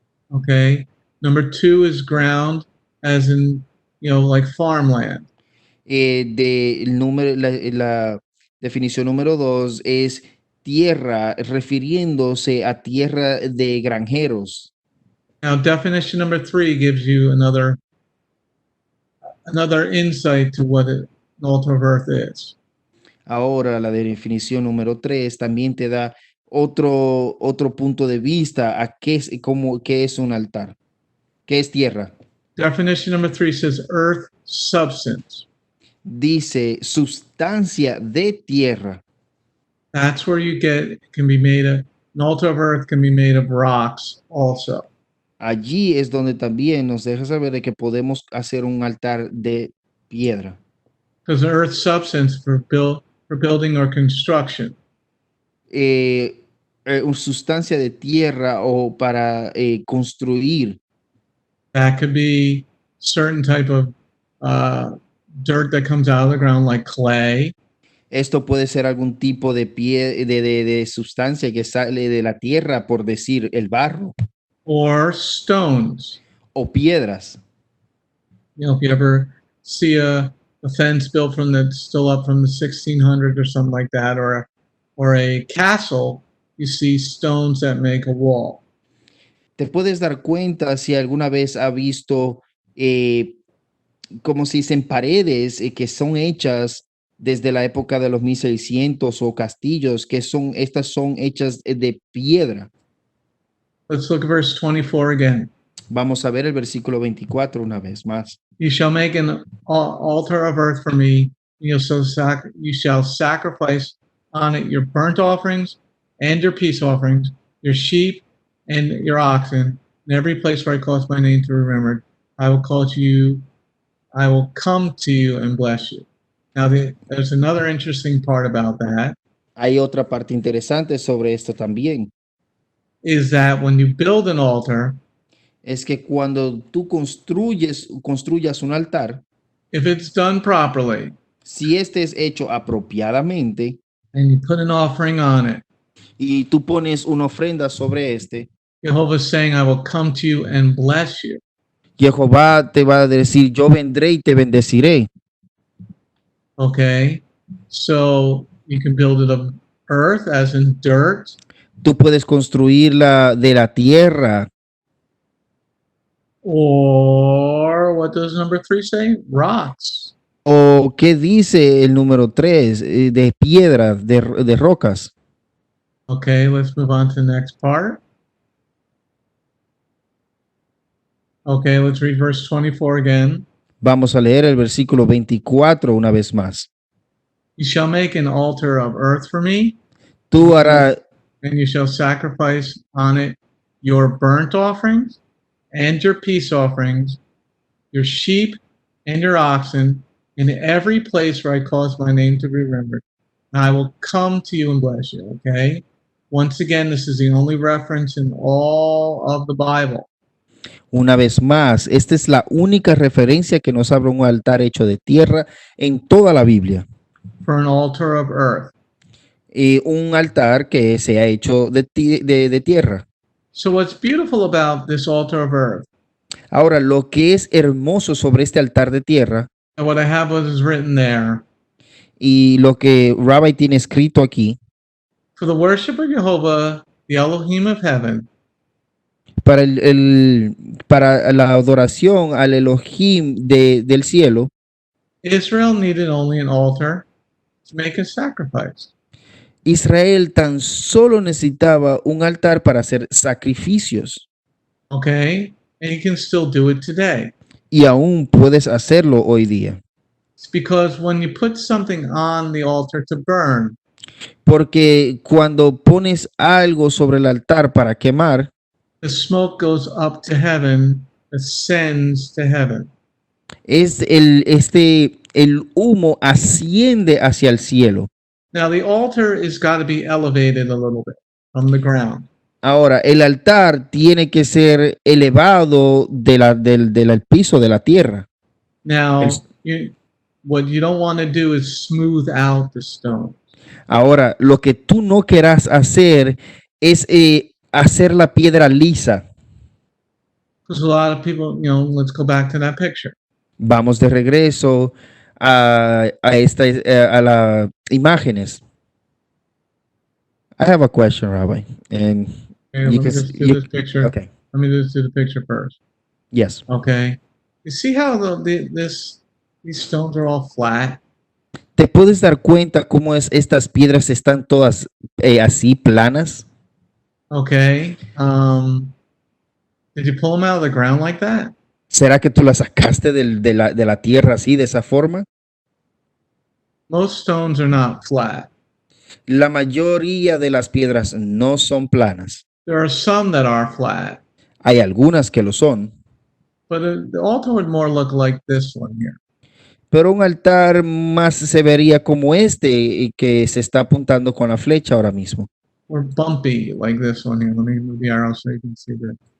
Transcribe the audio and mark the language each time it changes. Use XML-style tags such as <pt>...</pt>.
<en>Okay, number two is ground, as in like farmland.</en> <es>La definición número 2 es tierra, refiriéndose a tierra de granjeros.</es> <en>Now, definition number three gives you another insight to what an altar of earth is.</en> <es>Ahora, la definición número 3 también te da otro punto de vista a qué es un altar, qué es tierra.</es> <en>Definition number three says earth substance.</en> <es>Dice sustancia de tierra.</es> <en>That's where you get, an altar of earth can be made of rocks also.</en> <es>Allí es donde también nos deja saber de que podemos hacer un altar de piedra.</es> <en>Because earth substance for building or construction.</en> <es>Una sustancia de tierra o para construir.</es> <en>That could be certain type of dirt that comes out of the ground, like clay.</en> <es>Esto puede ser algún tipo de de sustancia que sale de la tierra, por decir el barro.</es> <en>Or stones.</en> <es>O piedras.</es> <en>If you ever see a fence built still up from the 1600s or something like that, or a castle, you see stones that make a wall.</en> <es>Te puedes dar cuenta si alguna vez ha visto como si dicen paredes que son hechas desde la época de los 1600 o castillos estas son hechas de piedra.</es> <en>Let's look at verse 24 again.</en> <es>Vamos a ver el versículo 24 una vez más.</es> <en>You shall make an altar of earth for me. You shall sacrifice on it your burnt offerings and your peace offerings, your sheep and your oxen, in every place where I cause my name to be remembered. I will come to you and bless you. Now, there's another interesting part about that.</en> <es>Hay otra parte interesante sobre esto también.</es> <en>Is that when you build an altar,</en> <es>es que cuando tú construyas un altar,</es> <en>if it's done properly,</en> <es>si este es hecho apropiadamente,</es> <en>and you put an offering on it,</en> <es>y tú pones una ofrenda sobre este,</es> <en>Jehovah is saying, I will come to you and bless you.</en> <es>Jehová te va a decir, yo vendré y te bendeciré.</es> <en>Okay, so you can build it of earth, as in dirt.</en> <es>Tú puedes construirla de la tierra.</es> <en>Or what does number 3 say? Rocks.</en> <es>¿O qué dice el número 3? De piedras, de rocas.</es> <en>Okay, let's move on to the next part. Okay, let's read verse 24 again.</en> <es>Vamos a leer el versículo 24 una vez más.</es> <en>You shall make an altar of earth for me.</en> <es>Tú harás,</es> <en>and you shall sacrifice on it your burnt offerings and your peace offerings, your sheep and your oxen, in every place where I cause my name to be remembered. And I will come to you and bless you. Okay? Once again, this is the only reference in all of the Bible.</en> <es>Una vez más, esta es la única referencia que nos habla un altar hecho de tierra en toda la Biblia.</es> <en>For an altar of earth.</en> <es>Un altar que se ha hecho de tierra.</es> <en>So what's beautiful about this altar of earth?</en> <es>Ahora, lo que es hermoso sobre este altar de tierra,</es> <en>And what I have was written there.</en> <es>y lo que Rabbi tiene escrito aquí,</es> <en>For the worship of Jehovah, the Elohim of heaven,</en> <es>para para la adoración al Elohim del cielo,</es> <en>Israel needed only an altar to make a sacrifice.</en> <es>Israel tan solo necesitaba un altar para hacer sacrificios</es> <en>Okay? And you can still do it today.</en> <es>y aún puedes hacerlo hoy día.</es> <en>It's because when you put something on the altar to burn,</en> <es>Porque cuando pones algo sobre el altar para quemar,</es> <en>the smoke goes up to heaven, ascends to heaven.</en> <es>el humo asciende hacia el cielo.</es> <en>Now, the altar is got to be elevated a little bit from the ground.</en> <es>Ahora, el altar tiene que ser elevado del piso de la tierra.</es> <en>Now, El- what you don't want to do is smooth out the stone.</en> <es>Ahora, lo que tú no querrás hacer es hacer la piedra lisa.</es> <en>Because a lot of people, let's go back to that picture.</en> <es>Vamos de regreso a las imágenes.</es> <en>I have a question, Rabbi. And Okay, you let me can just s- do you- this picture. okay. Let me just do the picture first. Yes. Okay. You see how these stones are all flat?</en> <es>¿Te puedes dar cuenta cómo estas piedras están todas así planas?</es> <en>Okay. Did you pull them out of the ground like that?</en> <es>¿Será que tú las sacaste de la tierra así, de esa forma?</es> <en>Most stones are not flat.</en> <es>La mayoría de las piedras no son planas.</es> <en>There are some that are flat,</en> <es>Hay algunas que lo son,</es> <en>but the altar would more look like this one here.</en> <es>pero un altar más se vería como este que se está apuntando con la flecha ahora mismo.</es> <en>Or bumpy like this one here. Let me move the arrow so you can see this.</en>